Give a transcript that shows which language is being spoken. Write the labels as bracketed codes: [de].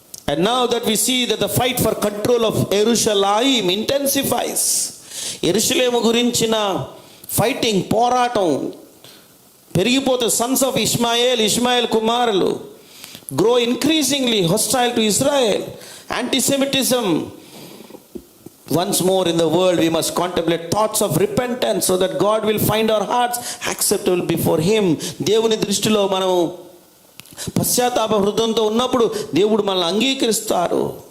[en] And now that we see that the fight for control of Jerusalem intensifies. [te] యెరూషలేము గురించిన fighting, పోరాటం పెరిగిపోతే [en] sons of Ishmael [te] కుమారులు [en] grow increasingly hostile to Israel. Anti-Semitism once more in the world we must contemplate thoughts of repentance so that God will find our hearts acceptable before him. [te] దేవుని దృష్టిలో మనం పశ్చాత్తాప హృదయంతో ఉన్నప్పుడు దేవుడు మనల్ని అంగీకరిస్తారు.